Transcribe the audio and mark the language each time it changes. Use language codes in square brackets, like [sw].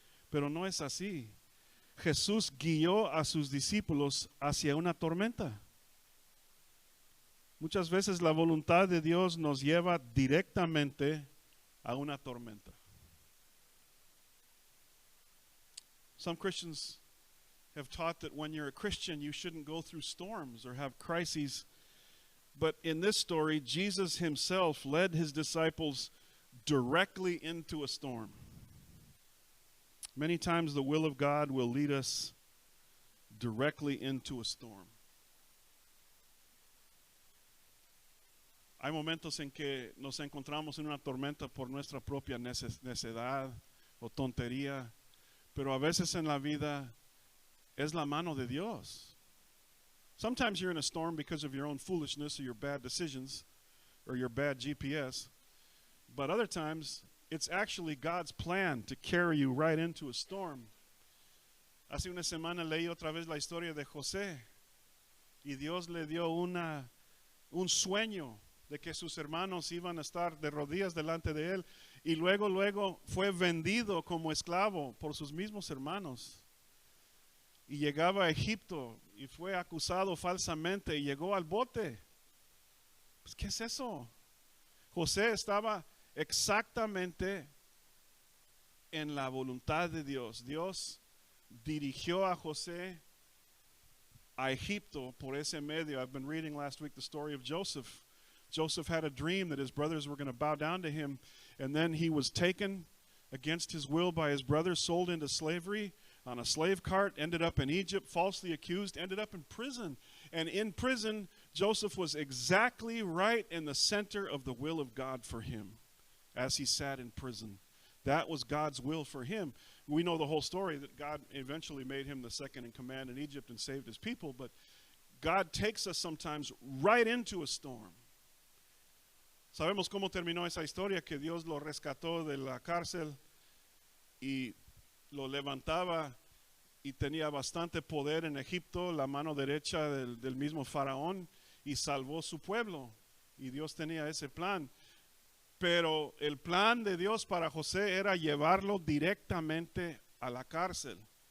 [es] Pero no es así. Jesús guió a sus discípulos hacia una tormenta. Muchas veces la voluntad de Dios nos lleva directamente a una tormenta. [en] Some Christians have taught that when you're a Christian, you shouldn't go through storms or have crises. But in this story, Jesus himself led his disciples directly into a storm. Many times the will of God will lead us directly into a storm. [es] Hay momentos en que nos encontramos en una tormenta por nuestra propia necedad o tontería, pero a veces en la vida es la mano de Dios. [en] Sometimes you're in a storm because of your own foolishness or your bad decisions or your bad GPS, but other times it's actually God's plan to carry you right into a storm. [es] Hace una semana leí otra vez la historia de José y Dios le dio un sueño de que sus hermanos iban a estar de rodillas delante de él y luego fue vendido como esclavo por sus mismos hermanos y llegaba a Egipto y fue acusado falsamente y llegó al bote. Pues, ¿qué es eso? José estaba exactamente en la voluntad de Dios. Dios dirigió a José a Egipto por ese medio. [en] I've been reading last week the story of Joseph. Joseph had a dream that his brothers were going to bow down to him, and then he was taken against his will by his brothers, sold into slavery on a slave cart, ended up in Egypt, falsely accused, ended up in prison. And in prison, Joseph was exactly right in the center of the will of God for him as he sat in prison. That was God's will for him. We know the whole story that God eventually made him the second in command in Egypt and saved his people, but God takes us sometimes right into a storm. [es] Sabemos cómo terminó esa historia, que Dios lo rescató de la cárcel y lo levantaba y tenía bastante poder en Egipto, la mano derecha del mismo faraón, y salvó su pueblo. Y Dios tenía ese plan. Pero el plan de Dios para José era llevarlo directamente a la cárcel.